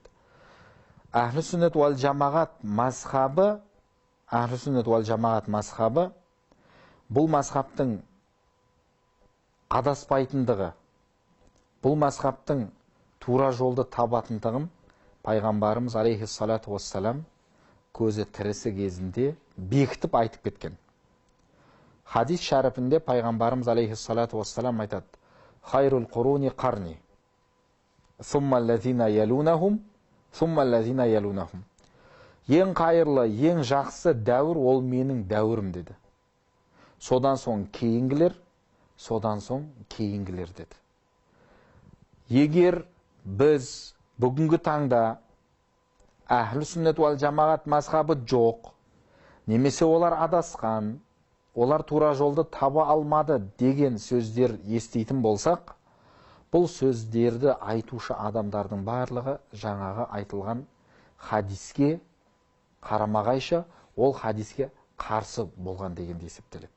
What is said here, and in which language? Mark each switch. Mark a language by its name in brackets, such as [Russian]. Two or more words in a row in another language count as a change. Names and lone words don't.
[Arabic] أهل السنة والجماعة [Kazakh] мазхабы, [Arabic] أهل السنة والجماعة [Kazakh] мазхабы, бұл мазхабтың адаспайтындығы, бұл мазхабтың тура жолды табатындығын пайғамбарымыз [Arabic] عليه الصلاة والسلام [Kazakh] көзі тірісі кезінде бекітіп айтып кеткен. Хадис шәріпінде пайғамбарымыз [Arabic] عليه الصلاة والسلام [Kazakh] айтады: [Arabic] خير القرون قرني, ثم الذين يلونهم، ثم الذين يلونهم. [Kazakh] Ең қайырлы, ең жақсы дәуір ол менің дәуірім деді. Содан соң кейінгілер, содан соң кейінгілер деді. Егер біз бүгінгі таңда [Arabic] أهل السنة والجماعة [Kazakh] мазхабы жоқ, немесе олар адасқан, олар тура жолды таба алмады деген сөздер еститін болсақ, бұл сөздерді айтушы адамдардың барлығы жаңағы айтылған хадиске қарамағайша, ол хадиске қарсы болған дегенде есептеледі.